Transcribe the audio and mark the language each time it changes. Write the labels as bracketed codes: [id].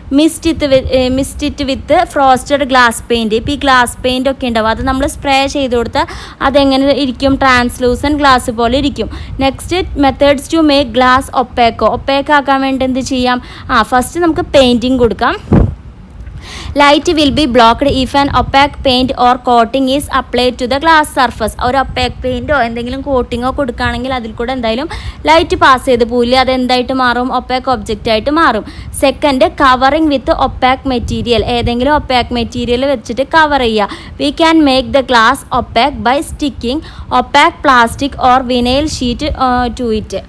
[en] Mist it with frosted glass paint. [ml] ഇപ്പോൾ ഈ glass paint ഒക്കെ ഉണ്ടാവും, അത് നമ്മൾ സ്പ്രേ ചെയ്ത് കൊടുത്താൽ അതെങ്ങനെ ഇരിക്കും? ട്രാൻസ്ലൂസൻറ്റ് ഗ്ലാസ് പോലെ ഇരിക്കും. [en] next methods to make glass opaque [ml] ആക്കാൻ വേണ്ടി എന്ത് ചെയ്യാം? ഫസ്റ്റ് നമുക്ക് പെയിൻറ്റിങ് കൊടുക്കാം. [en] Light will be blocked if an opaque paint or coating is applied to the glass surface. [ml] ഒരു ഒപ്പാക്ക് പെയിൻറ്റോ എന്തെങ്കിലും കോട്ടിങ്ങോ കൊടുക്കുകയാണെങ്കിൽ അതിൽ കൂടെ എന്തായാലും ലൈറ്റ് പാസ് ചെയ്ത് പോയില്ല, അത് എന്തായിട്ട് മാറും? ഒപ്പാക്ക് ഒബ്ജക്റ്റ് ആയിട്ട് മാറും. സെക്കൻഡ്, [en] Covering with opaque material. [ml] ഏതെങ്കിലും ഒപ്പാക്ക് മെറ്റീരിയൽ വെച്ചിട്ട് കവർ ചെയ്യുക. [en] We can make the glass opaque by sticking opaque plastic or vinyl sheet to it.